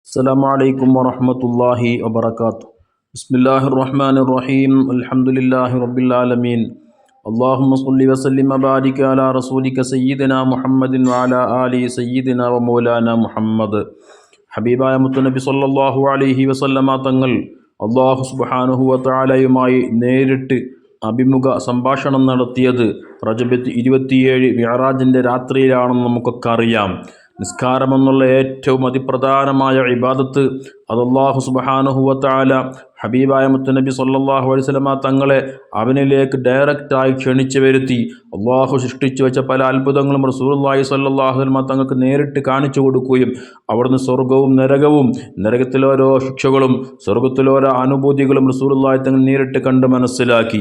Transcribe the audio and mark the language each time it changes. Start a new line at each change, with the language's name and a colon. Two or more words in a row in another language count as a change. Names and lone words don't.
Arabic: السلام عليكم ورحمة الله وبركاته. بسم الله الرحمن الرحيم. الحمد لله رب العالمين. اللهم صل وسلم وبارك على رسولك سيدنا محمد وعلى آله سيدنا ومولانا محمد.
Malayalam: ഹബീബായ മുത്തുനബി
Arabic: صلى الله عليه وسلم
Malayalam: തങ്ങൾ
Arabic: الله سبحانه وتعالى
Malayalam: നേരിട്ട് അഭിമുഖ സംഭാഷണം നടത്തിയത് റജബ് 27 മിഅ്റാജിൻ്റെ രാത്രിയിലാണെന്ന് നമുക്കൊക്കെ അറിയാം. നിസ്കാരമെന്നുള്ള ഏറ്റവും അതിപ്രധാനമായ ഇബാദത്ത് അത്
Arabic: الله سبحانه وتعالى
Malayalam: ഹബീബായ മുത്തുനബി
Arabic: صلى الله عليه وسلم
Malayalam: തങ്ങളെ അവനിലേക്ക് ഡയറക്റ്റായി ക്ഷണിച്ചു വരുത്തി അള്ളാഹു സൃഷ്ടിച്ചു വെച്ച പല അത്ഭുതങ്ങളും റസൂലുള്ളാഹി
Arabic: صلى الله عليه وسلم
Malayalam: തങ്ങൾക്ക് നേരിട്ട് കാണിച്ചു കൊടുക്കുകയും അവിടുന്ന് സ്വർഗവും നരകവും, നരകത്തിലോരോ ശിക്ഷകളും സ്വർഗത്തിലോരോ അനുഭൂതികളും റസൂലുള്ളാഹി തങ്ങൾ നേരിട്ട് കണ്ട് മനസ്സിലാക്കി.